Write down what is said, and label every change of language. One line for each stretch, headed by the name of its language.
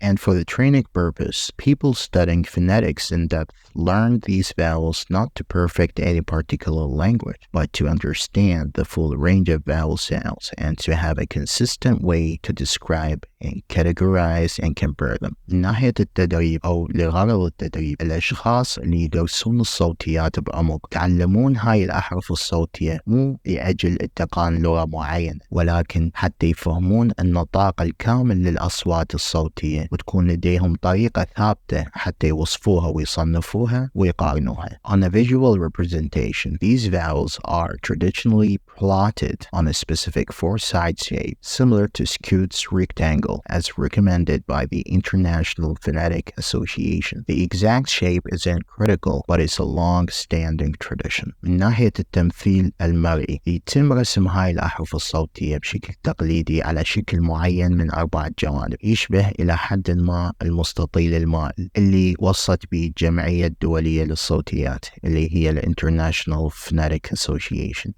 English: And for the training purpose, people studying phonetics in depth learn these vowels not to perfect any particular language, but to understand the full range of vowel sounds and to have a consistent way to describe and categorize and compare them.
Arabic: من ناحية التدريب أو لغرض التدريب، الأشخاص اللي يدرسون الصوتيات بعمق يتعلمون هاي الأحرف الصوتية مو لأجل اتقان لغة معينة، ولكن حتى يفهمون النطاق الكامل للأصوات الصوتية، وتكون لديهم طريقة ثابتة حتى يوصفوها ويصنفوها ويقارنوها.
English: On a visual representation, these vowels are traditionally plotted on a specific four-side shape, similar to Scoot's rectangle, as recommended by the International Phonetic Association. The exact shape isn't critical, but it's a long-standing tradition.
Arabic: من ناحية التمثيل المرئي، يتم رسم هاي الأحرف الصوتية بشكل تقليدي على شكل معين من 4 جوانب، يشبه إلى حد ما المستطيل المائل اللي وصت به الجمعية الدولية للصوتيات اللي هي International Phonetic Association.